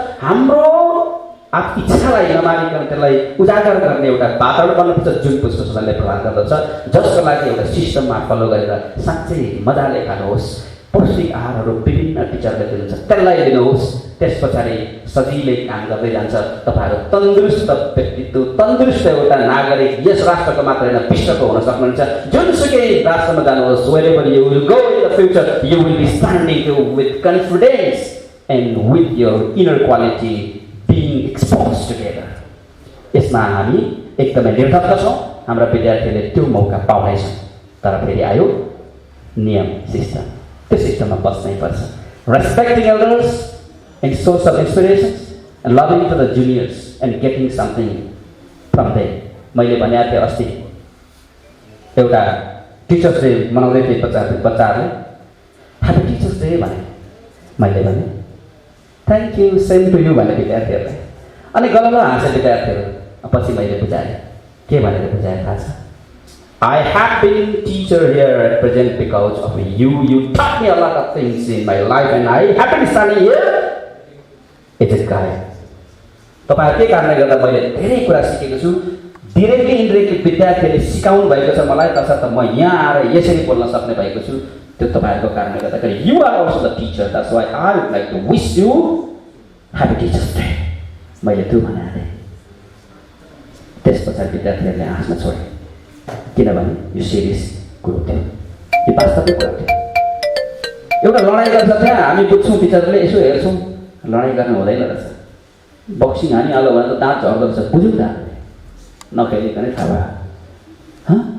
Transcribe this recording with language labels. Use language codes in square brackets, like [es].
[ne] हाम्रो इच्छालाई नमानिकन त्यसलाई उजागर गर्ने एउटा वातावरण बन्नुपर्छ जुन पुष्पसदनले प्रदान गर्दछ, जसको लागि एउटा सिस्टममा फलो गरेर साँच्चै मजाले खानुहोस्। पौष्टिक आहारहरू विभिन्न टिचरले दिनुहुन्छ, त्यसलाई लिनुहोस्। त्यस पछाडि सजिलै काम गर्दै जान्छ। तपाईँहरू तन्दुरुस्त व्यक्तित्व, तन्दुरुस्त एउटा नागरिक यस राष्ट्रको मात्र होइन विश्वको हुन सक्नुहुन्छ। जुनसुकै राष्ट्रमा जानुहोस्, [en] wherever you will go in the future, you will be standing with confidence and with your inner quality being exposed together. [ne] यसमा हामी एकदमै निर्धक्क छौँ। हाम्रा विद्यार्थीले त्यो मौका पाउनेछन्। तर फेरि आयो नियम, सिस्टम। त्यो सिस्टममा बस्नै पर्छ। [en] Respecting elders and source of inspirations and loving to the juniors and getting something from them. [ne] मैले भने थिएँ अस्ति एउटा टिचर्स डे मनाउँदै थिएँ बच्चाहरूले, ह्याप्पी टिचर्स डे भने। मैले भने thank you, same to you भने विद्यार्थीहरूलाई। अनि गलत हाँसे विद्यार्थीहरू। पछि मैले बुझाएँ, के भनेर बुझाएँ थाहा छ? [en] I have been teacher here at present because of you. You taught me a lot of things in my life and I have been standing here. It is guy. [ne] तपाईँहरू के कारणले गर्दा मैले धेरै कुरा सिकेको छु। डिरेक्टली इन्डिरेक्टली विद्यार्थीहरूले सिकाउनु भएको छ मलाई, तसर्थ म यहाँ आएर यसरी बोल्न सक्ने भएको छु। त्यो तपाईँहरूको कारणले गर्दाखेरि [en] you are also the teacher. That's why I would like to wish you happy Teachers Day. [ne] मैले त्यो भनेको थिएँ। त्यस पछाडि विद्यार्थीहरूले हाँस्न छोडे, किनभने यो सिरियस कुरो थियो, यो वास्तविक कुरो थियो। एउटा लडाइँ गर्छ त्यहाँ, हामी बुझ्छौँ, टिचरले यसो हेर्छौँ, लडाइँ गर्नु हुँदैन रहेछ। बक्सिङ हानिहाल्यो भने त दाँत झर्दो रहेछ, बुझौँ त, नखेलिकनै थाहा भयो।